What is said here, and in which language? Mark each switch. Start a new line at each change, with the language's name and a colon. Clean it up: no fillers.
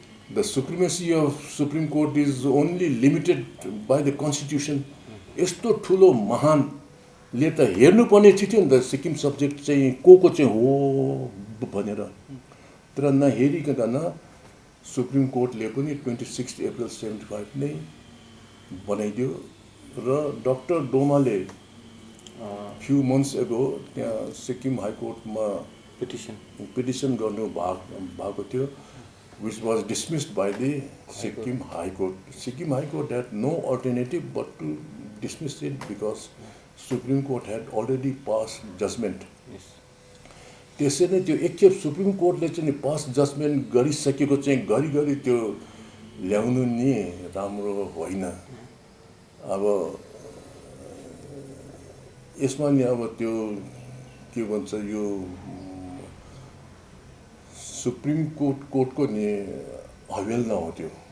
English: The supremacy of Supreme Court is only limited by the Constitution.
Nepali: यस्तो ठुलो महानले त हेर्नुपर्ने थियो नि त सिक्किम सब्जेक्ट चाहिँ को चाहिँ हो भनेर। तर नहेरिकन सुप्रिम कोर्टले पनि 26 अप्रिल 75 नै बनाइदियो र डाक्टर डोमाले
English: few months ago
Nepali: त्यहाँ सिक्किम हाइकोर्टमा पिटिसन गर्नु भएको थियो,
English: which was dismissed by the Sikkim High Court. Sikkim High Court had no alternative but to dismiss it because Supreme Court had already passed judgment.
Nepali: त्यसैले त्यो एकखेप सुप्रिम कोर्टले चाहिँ पास जजमेन्ट गरिसकेको चाहिँ घरिघरि त्यो ल्याउनु नि राम्रो होइन। अब यसमा नि अब त्यो के भन्छ यो सुप्रिम कोर्टको नि हवेलना हो त्यो।